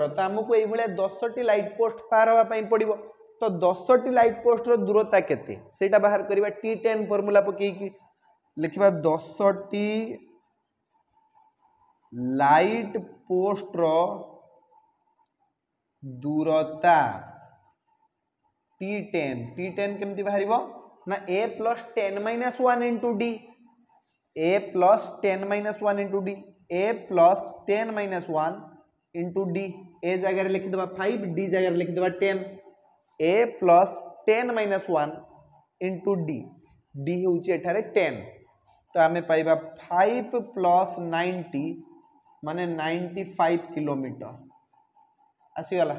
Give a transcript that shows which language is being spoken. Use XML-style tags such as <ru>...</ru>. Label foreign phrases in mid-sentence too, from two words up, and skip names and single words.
<or>ତ ହମକୁ ଏଇ ଭଲେ 10ଟି</or> <en>light post</en> <or>ପାର ହେବା ପାଇଁ ପଡ଼ିବ। ତ 10ଟି</or> <en>light post</en> <or>ର ଦୂରତା କେତେ ସେଟା ବାହାର କରିବା T10 ଫର୍ମୁଲା ପକାଇ କି ଲେଖିବା 10ଟି</or> <en>light post</en> <or>ର ଦୂରତା T10 କେମିତି ବାହାରିବ ନା a + 10 - 1 * d a + 10 - 1 * d a + 10 - 1 * d a ଜାଗା ରେ ଲେଖି ଦେବା 5 d ଜାଗା ରେ ଲେଖି ଦେବା 10 a + 10 - 1 * d d ହେଉଛି ଏଠାରେ 10। ତ ଆମେ ପାଇବା 5 + 90 ମାନେ 95 କିଲୋମିଟର ଆସି ଗଲା।</or>